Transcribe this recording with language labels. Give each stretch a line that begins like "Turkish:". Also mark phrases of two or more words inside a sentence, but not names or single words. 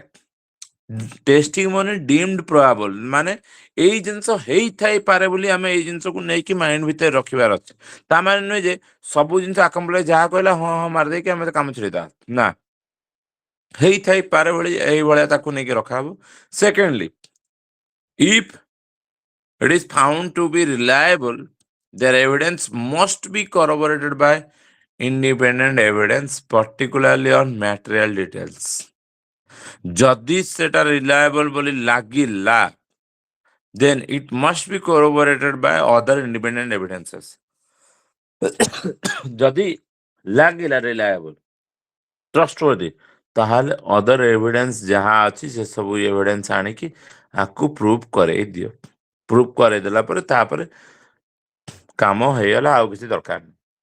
English: testimony deemed probable
Odia: ମାନେ ଏଇ ଜିନିଷ ହେଇଥାଇପାରେ ବୋଲି ଆମେ ଏଇ ଜିନିଷକୁ ନେଇକି ମାଇଣ୍ଡ ଭିତରେ ରଖିବାର ଅଛି। ତା ମାନେ ନୁହେଁ ଯେ ସବୁ ଜିନିଷ ଆକମ୍ପ୍ଲାଇନ୍ସ ଯାହା କହିଲା ହଁ ହଁ ମାରିଦେଇକି ଆମେ କାମ ଛିଡେଇଦବା, ନା, ହେଇଥାଇପାରେ ଭଳି ଏଇଭଳିଆ ତାକୁ ନେଇକି ରଖାହବ।
English: Secondly, if it is found to be reliable, their evidence must be corroborated by independent evidence, particularly on material details.
Odia: ଯଦି ସେଟା ରିଲାଏବଲ ବୋଲି ଲାଗିଲା,
English: then it must be corroborated by other independent evidences.
Odia: ଯଦି ଲାଗିଲା
English: reliable trustworthy,
Odia: ତାହେଲେ
English: other evidence
Odia: ଯାହା ଅଛି ସେ ସବୁ ଏଭିଡେନ୍ସ ଆଣିକି ଆକୁ ପ୍ରୁଭ୍ କରେଇ ଦିଅ। ପ୍ରୁଭ୍ କରେଇଦେଲା ପରେ ତାପରେ କାମ ହେଇଗଲା, ଆଉ କିଛି ଦରକାର ନାହିଁ।